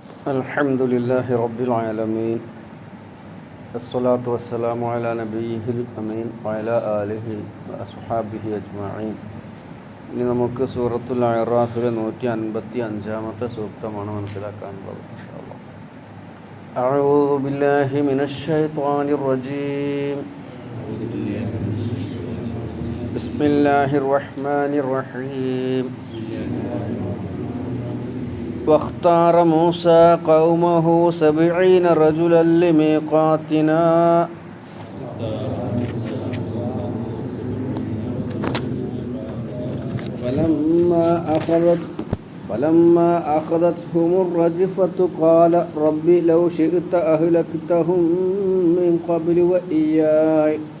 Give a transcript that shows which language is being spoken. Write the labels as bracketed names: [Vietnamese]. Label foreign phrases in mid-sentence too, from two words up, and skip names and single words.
[Arabic] الحمد لله رب العالمين الصلاة والسلام على نبيه الأمين وعلى آله وأصحابه أجمعين. [Malayalam] ഇനി നമുക്ക് സൂറത്തുൽ അഅറാഫിലെ 155-ാമത്തെ സൂക്തമാണ് മനസ്സിലാക്കാനുള്ളത്. [Arabic] إن شاء الله أعوذ بالله من الشيطان الرجيم. بسم الله الرحمن الرحيم. واختار موسى قومه 70 رجلا لميقاتنا فلما أخذتهم الرجفة قال رب لو شئت أهلكتهم من قبل وإياي